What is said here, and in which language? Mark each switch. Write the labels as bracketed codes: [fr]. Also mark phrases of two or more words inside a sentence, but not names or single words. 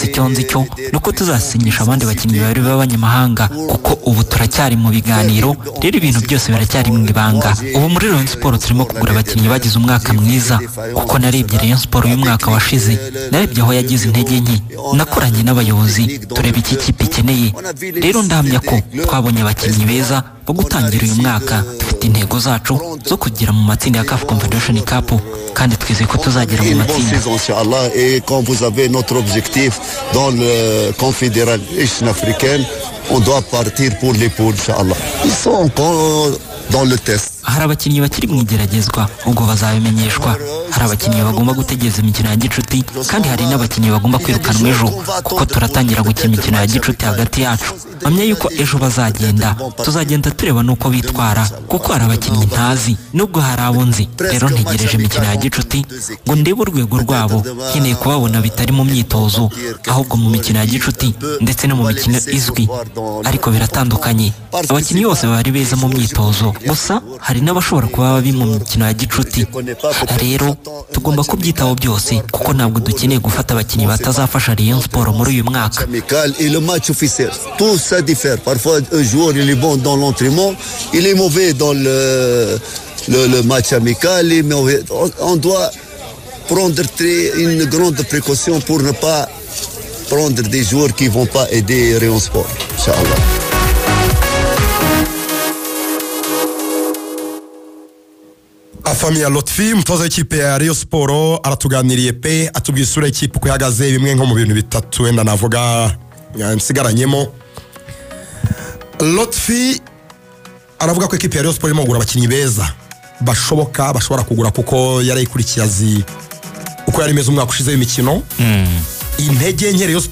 [rw] icyo nzi cyo nuko tuzasinyisha abandi bakinnyi babiri b'abanyamahanga kuko ubu turacyari mu biganiro rero ibintu byose biracyari mu ibanga ubu muri Rayon Sport turimo kugura abakinnyi bagize umwaka mwiza kuko narebye Rayon Sport uyu mwaka washize narebye aho yagize intege nke nakoranye n'abayobozi tureba iki kipe ikeneye rero ndahamya ko twabonye abakinnyi beza bo gutangira uyu mwaka dufite intego zacu zo kugira mu matsinda ya CAF Confederation Cup kandi twizeye ko tuzagera mu matsinda [fr] inshallah et quand vous avez notre objectif dans le Confédération africaine on doit partir pour les poules inshallah ils sont encore dans le test [rw] hari abakinnyi bakiri mu igeragezwa ubwo bazabimenyeshwa hari abakinnyi bagomba gutegereza imikino ya gicuti kandi hari n'abakinnyi bagomba kwirukanwa ejo kuko turatangira gukina imikino ya gicuti hagati yacu mpamya yuko ejo bazagenda tuzagenda tureba nuko bitwara kuko hari abakinnyi ntazi nubwo hari abo nzi rero ntegereje imikino ya gicuti ngo ndebe urwego rwabo nkeneye kubabona bitari mu myitozo ahubwo mu mikino ya gicuti ndetse no mu mikino izwi ariko biratandukanye abakinnyi bose bari beza mu myitozo gusa hari n'abashobora kuba babi mu mikino ya gicuti rero tugomba kubyitaho byose kuko ntabwo dukeneye gufata abakinnyi batazafasha Rayon Sport muri uyu mwaka [fr] et le match officiel tout ça diffère parfois un joueur il est bon dans l'entraînement il est mauvais dans le match amical on doit prendre une grande précaution pour ne pas prendre des joueurs qui vont pas aider Rayon Sport inchallah. [rw] Famille Lotfi umutoza w'ikipe ya Rayon Sport aratuganiriye pe atubwiye isura y'ikipe uko ihagaze bimwe nko mu bintu bitatu wenda navuga nsigaranyemo. Lotfi aravuga ko ikipe ya Rayon Sport irimo kugura abakinnyi beza bashobora kugura kuko yarayikurikiye azi uko yari imeze umwaka ushize w'imikino intege nke Rayon